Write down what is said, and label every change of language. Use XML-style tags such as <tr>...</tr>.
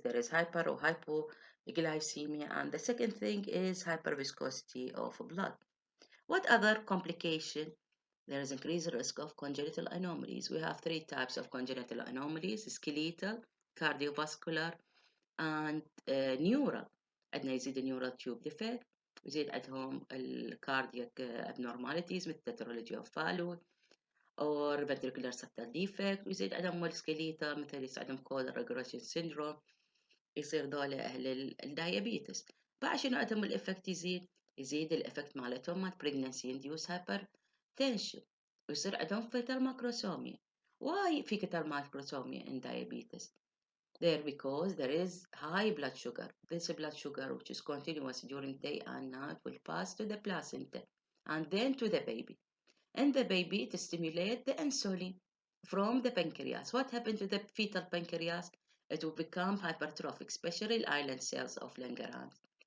<en>There is hyper or hypoglycemia, and the second thing is hyperviscosity of blood. What other complication? There is increased risk of congenital anomalies. We have three types of congenital anomalies: skeletal, cardiovascular, and neural.</en> <ar>عندنا يزيد النيورال تيوب ديفكت، يزيد عندهم الكاردياك abnormalities مثل</ar> <en>tetralogy of Fallot or ventricular septal defect،</en> <ar>ويزيد عندهم السكليتال مثل يصير عندهم كودر regression syndrome، يصير ذولا أهل الدايابيتس. بعد شنو عندهم الإفكت يزيد الإفكت مالتهم مال</ar> <en>pregnancy induced hypertension،</en> <ar>ويصير عندهم fetal macrosomia.</ar> <en>Why في fetal macrosomia in diabetes? There because there is high blood sugar. This blood sugar, which is continuous during day and night, will pass to the placenta and then to the baby. And the baby to stimulate the insulin from the pancreas. What happened to the fetal pancreas? It will become hypertrophic, especially island cells of Langerhans.</en>